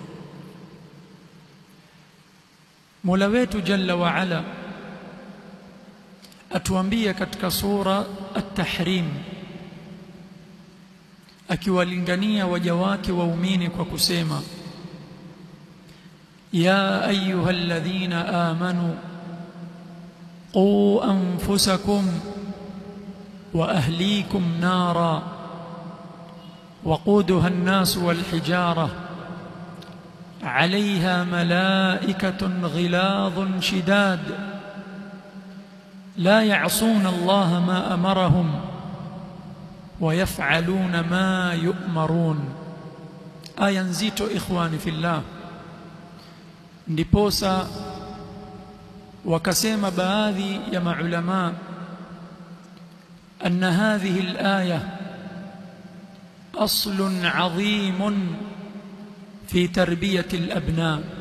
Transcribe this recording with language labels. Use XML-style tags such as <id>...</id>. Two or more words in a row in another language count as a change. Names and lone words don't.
<sw>Mola wetu</sw> <ar>جل وعلا</ar> <sw>atuambia katika sura At-Tahrim, akiwalingania waja wake waumini kwa kusema:</sw> <ar>يا أيها الذين آمنوا قوا أنفسكم وأهليكم نارا وقودها الناس والحجارة عليها ملائكة غلاظ شداد لا يعصون الله ما أمرهم ويفعلون ما يؤمرون.</ar> <sw>aya nzito</sw> <ar>إخواني في الله.</ar> <sw>Ndiposa wakasema baadhi ya maulama</sw> <ar>أن هذه الآية أصل عظيم في تربية الأبناء.</ar>